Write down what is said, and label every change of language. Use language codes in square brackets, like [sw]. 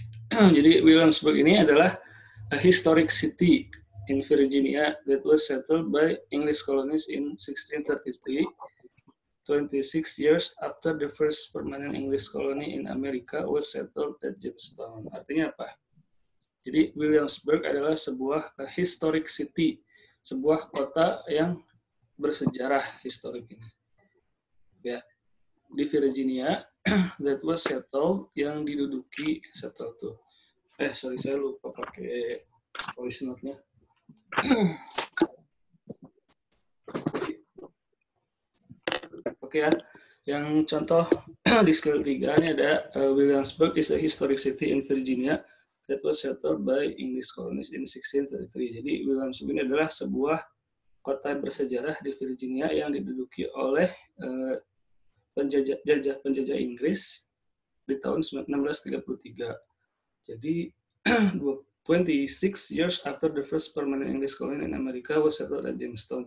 [id] Jadi Williamsburg ini adalah [en] a historic city in Virginia that was settled by English colonists in 1633, 26 years after the first permanent English colony in America was settled at Jamestown. [id] Artinya apa? Jadi Williamsburg adalah sebuah [en] historic city, [id] sebuah kota yang bersejarah historik ini. Ya, di Virginia [en] that was settled, [id] yang diduduki, settled tuh. Sorry, saya lupa pakai voice note-nya. Oke ya, yang contoh di skill 3 ini ada [en] Williamsburg is a historic city in Virginia that was settled by English colonists in 1633. [id] Jadi Williamsburg ini adalah sebuah kota bersejarah di Virginia yang diduduki oleh penjajah Inggris di tahun 1633. Jadi [en] 26 years after the first permanent English colony in America was settled at Jamestown.